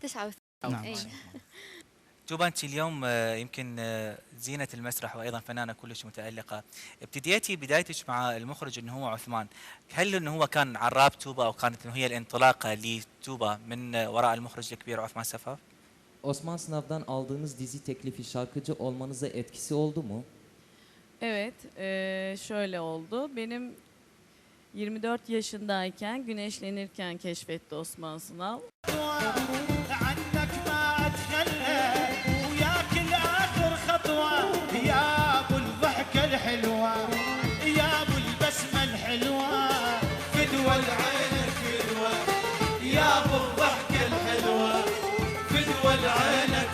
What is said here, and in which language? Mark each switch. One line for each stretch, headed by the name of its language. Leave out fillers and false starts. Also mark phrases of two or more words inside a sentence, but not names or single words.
Arabic: 89. نعم. توبا، انت اليوم يمكن زينة المسرح وايضا فنانة كلش متألقة. ابتديتي بدايتك مع المخرج انه هو عثمان، هل انه هو كان عراب توبا او كانت انه هي الانطلاقة لتوبا من وراء المخرج الكبير عثمان سفاف؟
Turkish: Osman Sınav'dan aldığınız dizi teklifi şarkıcı olmanıza etkisi oldu mu? Evet, şöyle oldu. Benim 24 yaşındayken Güneşlenirken keşfetti Osman Sınav.
Arabic: عنك ما اتخلى وياك الاخر خطوه يا ابو الضحكه الحلوه يا ابو البسمه الحلوه فدوى العينك فدوى يا ابو الضحكه الحلوه فدوى العينك